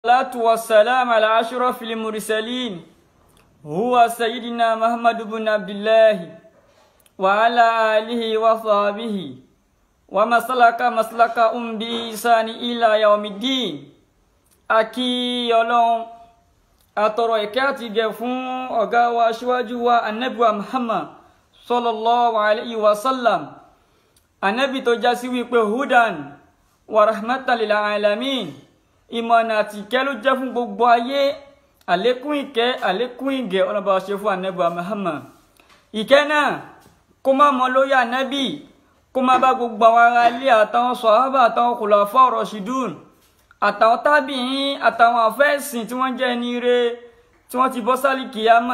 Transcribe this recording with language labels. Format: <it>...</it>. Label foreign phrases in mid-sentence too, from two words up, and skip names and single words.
<ar>الصلاة والسلام على أشرف المرسلين هو سيدنا محمد بن عبد الله وعلى آله وصحبه وما سلك مسلكهم بإحسان إلى يوم الدين.</ar> <yo>Akí Ọlọ́run atọrọ ìkẹ́ àti ìgẹ̀ fún ọ̀gá wa aṣíwájú wa Ànábì wa Muhammad</yo> <ar>صلى الله عليه وسلم,</ar> <yo>Ànábì tó já sí wípé</yo> <ar>هدى ورحمة للعالمين,</ar> <yo>ìmọ̀nà àti ìkẹ́ ló jẹ́ fún gbogbo ayé. Àlékún ìkẹ́ àlékún ìgẹ̀ ọlọ́ba ṣe fún Ànábì wa Muhammad. Ìkẹ́ náà kó má mọ lórí Ànábì, kó má bá gbogbo àwọn ará ilé àtàwọn sàhábà àtàwọn</yo> <ar>خلفاء راشدون</ar> <yo>àtàwọn tábìín àtàwọn àfẹ́sìn tí wọ́n jẹ́ ẹni ire tí wọ́n ti bọ́ sálì kìyàmá.</yo>